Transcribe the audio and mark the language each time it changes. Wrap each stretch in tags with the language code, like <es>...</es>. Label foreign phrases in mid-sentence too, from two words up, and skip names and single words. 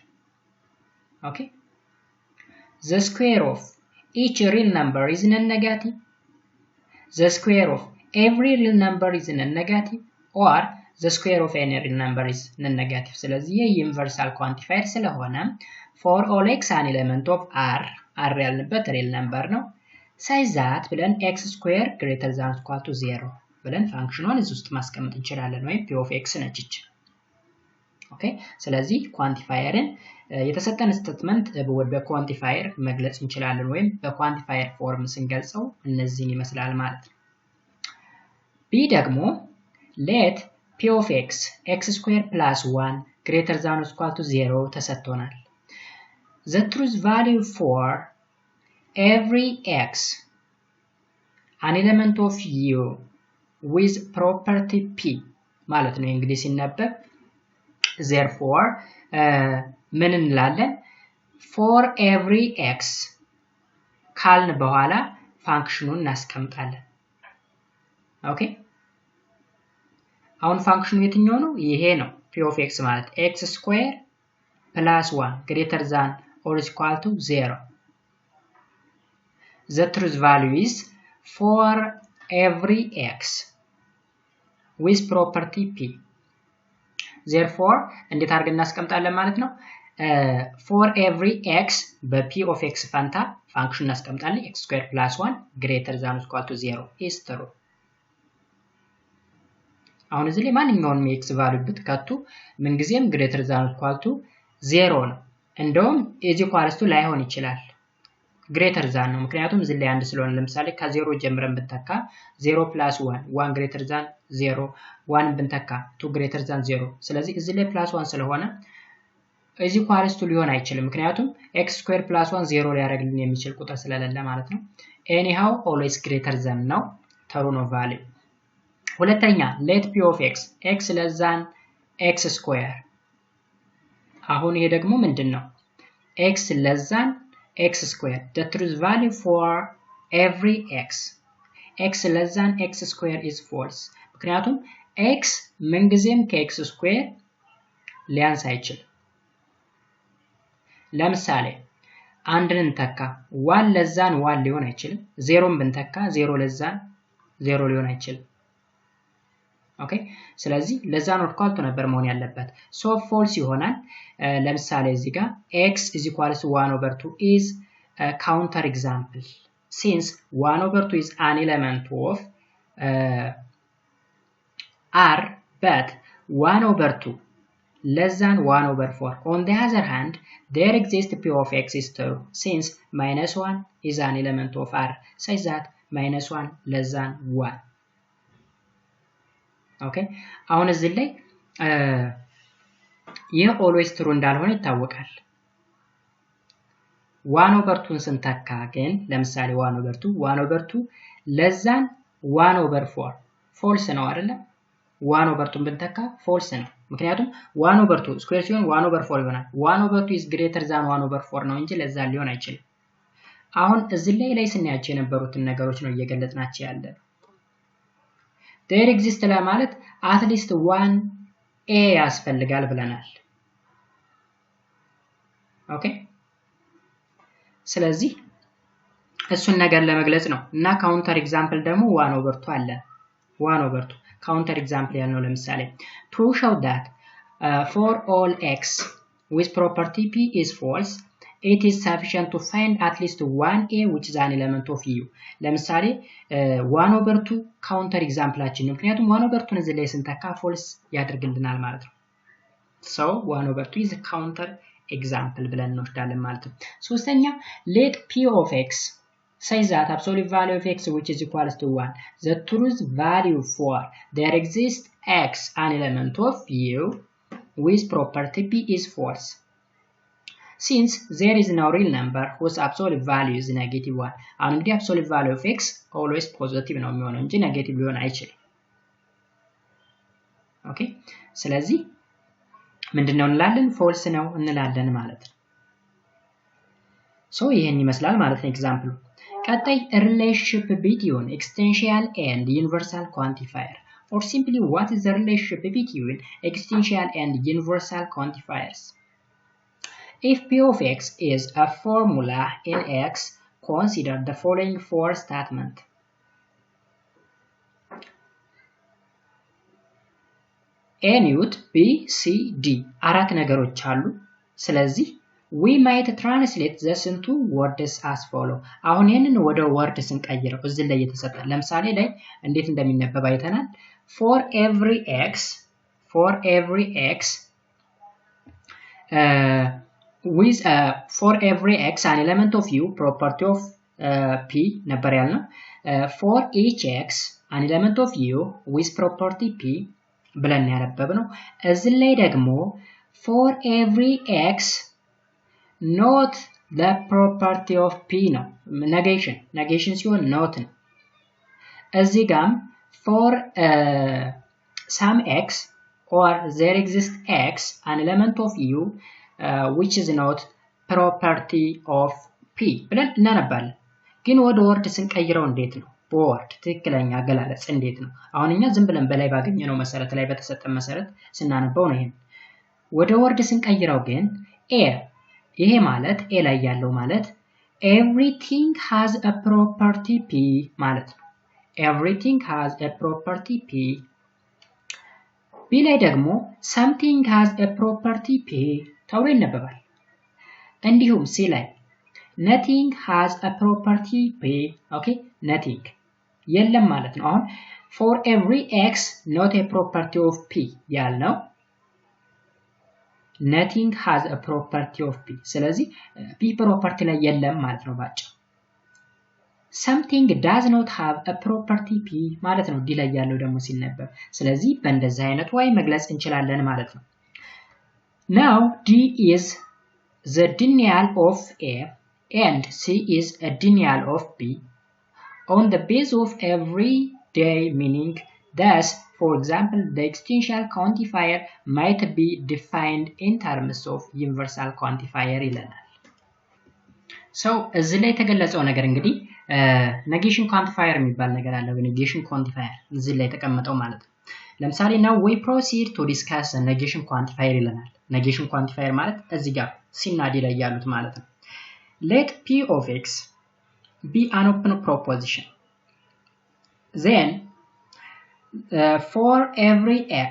<en>okay the square of each real number is non-negative. The square of every real number is non-negative or the square of any real number is non-negative.</en> <am>ስለዚህ የዩኒቨርሳል ኳንቲፋየር ስለሆነ</am> <en>for all x an element of r ያልንበት real number ነው such that ብለን x square greater than or equal to 0</en> <am>ብለን ፋንክሽኑን እዚህ ውስጥ ማስቀመጥ እንችላለን ወይም</am> <en>p of x ነች።</en> <am>ኦኬ ስለዚህ ኳንቲፋየርን የተሰጠን ስቴትመንት በኳንቲፋየር መግለጽ እንችላለን ወይም በኳንቲፋየር ፎርም ስንገልጸው እነዚህን ይመስላል ማለት ነው።</am> <en>b ደግሞ let p of x x squared plus 1 greater than or equal to 0 ተሰጥቶናል። the truth value for every x an element of u with property p</en> <am>ማለት ነው እንግዲህ ሲነበብ therefore ምን እንላለን</am> <en>for every x</en> <am>ካልን በኋላ ፋንክሽኑን እናስቀምጣለን። ኦኬ አሁን ፋንክሽኑ የትኛው ነው? ይሄ ነው</am> <en>p of x ማለት x square plus 1 greater than or equal to 0. the truth value is for every x with property p.</en> <am>therefore እንዴት አድርገን እናስቀምጣለን ማለት ነው?</am> <en>for every x በp of x</en> <am>ፋንታ ፋንክሽን እናስቀምጣለን</am> <en>x squared plus 1 greater than or equal to 0 is true.</en> <am>አሁን እዚህ ላይ ማንኛውንም x ቫልዩ ብትከቱ ምንጊዜም</am> <en>greater than or equal to 0</en> <am>ነው። እንደውም</am> <en>is equals to</en> <am>ላይሆን ይችላል greater than ነው ምክንያቱም እዚህ ላይ አንድ ስለሆነ ለምሳሌ ከ0 ጀምረን ብንተካ</am> <en>0 plus 1 1 greater than 0</en> <am>1 ብንተካ</am> <en>2 greater than 0</en> <am>ስለዚህ እዚህ ላይ</am> <en>plus 1</en> <am>ስለሆነ</am> <en>is equals to</en> <am>ሊሆን አይችልም ምክንያቱም</am> <en>x squared plus 1 0</en> <am>ሊያደርግልን የሚችል ቁጥር ስለሌለ ማለት ነው።</am> <en>anyhow always greater than</en> <am>ነው true ነው value። ሁለተኛ</am> <en>let p of x x less than x square</en> <am>አሁን ይሄ ደግሞ ምንድነው?</am> <en>x less than x square the truth value for every x less than x square is false</en> <am>ምክንያቱም x ምንጊዜም ከx square ሊያንስ አይችልም። ለምሳሌ አንድን እንተካ</am> <en>1 less than 1</en> <am>ሊሆን አይችልም 0ን ብንተካ</am> <en>0 less than 0</en> <am>ሊሆን አይችልም። ኦኬ ስለዚህ</am> <en>less than or equal to</en> <am>ነበር መሆን ያለበት</am> <en>so false</en> <am>ይሆናል። ለምሳሌ እዚህ ጋር</am> <en>x is equals to 1 over 2 is a counter example since 1 over 2 is an element of r but 1 over 2 less than 1 over 4. On the other hand, there exists P of X is true since minus 1 is an element of R such that minus 1 less than 1.</en> <am>Okay, አሁን እዚህ ላይ ይህ</am> <en>always true</en> <am>እንዳልሆነ ይታወቃል። 1 over 2 ስንተካ ግን ለምሳሌ</am> <en>1 over 2 less than 1 over 4 false</en> <am>ነው አይደለ? 1 over 2 ብንተካ false ነው። ምክንያቱም 1 over 2 ስኩዌር ሲሆን 1 over 4 ይሆናል።</am> <en>1 over 2 is greater than 1 over 4</en> <am>ነው እንጂ ለዛ ሊሆን አይችልም። አሁን እዚህ ላይ ስናያቸው የነበሩትን ነገሮች ነው እየገለጽናቸው ያለ።</am> <en>there exists</en> <am>ለማለት</am> <en>at least 1 a</en> <am>ያስፈልጋል ብለናል። ኦኬ ስለዚህ እሱን ነገር ለመግለጽ ነው እና ካውንተር ኤግዛምፕል ደግሞ 1 over 2 አለ 1 over 2</am> <en>counter example</en> <am>ያልነው ለምሳሌ</am> <en>to show that for all x with property p is false it is sufficient to find at least 1a which is an element of u ለምሳሌ 1 over 2 counter exampleአችን</en> <am>ምክንያቱም 1 over 2 እዚህ ላይ</am> <en>ስንተካ false</en> <am>ያደርግልናል ማለት ነው</am> <en>so 1 over 2 is a counter example</en> <am>ብለን እንወስዳለን ማለት ነው ሶስተኛ</am> <en>let p of x says that absolute value of x which is equals to 1 the truth value for there exists x an element of u with property p is false since there is no real number whose absolute value is negative 1</en> <am>አሁን እንግዲህ</am> <en>absolute value of x always positive</en> <am>ነው የሚሆነው እንጂ</am> <en>negative</en> <am>ሊሆን አይችልም ኦኬ ስለዚህ ምንድነው እንላለን</am> <en>false</en> <am>ነው እንላለን ማለት ነው</am> <en>so</en> <am>ይሄን ይመስላል ማለት ነው ኤግዛምፕሉ ቀጣይ</am> <en>relationship between extensional and universal quantifier or simply what is the relationship between extensional and universal quantifiers if p of x is a formula in x consider the following four statements a newt b c d</en> <am>አራት ነገሮች አሉ ስለዚህ</am> <en>we might translate this into words as follow</en> <am>አሁን ይሄንን ወደ word ስንቀይረው እዚህ ላይ የተሰጠ ለምሳሌ ላይ እንዴት እንደሚነበብ አይተናል</am> <en>for every x an element of u property of p</en> <am>ነበር ያልነው</am> <en>for each x an element of u with property p</en> <am>ብለን ያነበብነው እዚህ ላይ ደግሞ</am> <en>for every x not the property of p ነው negation ሲሆን not ነው</en> <am>እዚህ ጋም</am> <en>for some x or there exists x an element of u which is not property of p</en> <am>ብለን እናነባለን ግን ወደ ወርድ ስንቀይረው እንዴት ነው በወርድ ትክክለኛ አገላለጽ እንዴት ነው አሁን እኛ ዝም ብለን በላይ ባገኘነው መሰረት ላይ በተሰጠን መሰረት ስናነበው ነው ይሄን ወደ ወርድ ስንቀይረው ግን a ይሄ ማለት a ላይ ያለው ማለት</am> <en>everything has a property p</en> <am>ማለት ነው</am> <en>everything has a property p b</en> <am>ላይ ደግሞ</am> <en>something has a property p</en> <am>ተብሎ ይነበባል እንዲሁም</am> <en>c ላይ nothing has a property p okay nothing</en> <am>የለም ማለት ነው አሁን</am> <en>for every x not a property of p ያልነው nothing has a property of p</en> <am>ስለዚህ p property ላይ የለም ማለት ነው ባጭ</am> <en>something does not have a property p</en> <am>ማለት ነው d ላይ ያለው ደግሞ ሲነበብ ስለዚህ በእንደዚህ አይነት way መግለጽ እንችላለን ማለት ነው</am> <en>now d is the denial of a and c is a denial of b on the base of everyday meaning thus for example the extensional quantifier might be defined in terms of universal quantifier ይለናል so</en> <am>እዚህ ላይ የተገለጸው ነገር እንግዲህ</am> <en>negation quantifier</en> <am>የሚባል ነገር አለ</am> <en>negation quantifier</en> <am>እዚህ ላይ ተቀመጠው ማለት ነው ለምሳሌ</am> <en>now we proceed to discuss a negation quantifier ይለናል negation quantifier</en> <am>ማለት እዚህ ጋር ሲና ዲ ላይ ያሉት ማለት ነው</am> <en>let p of x be an open proposition then for every x</en>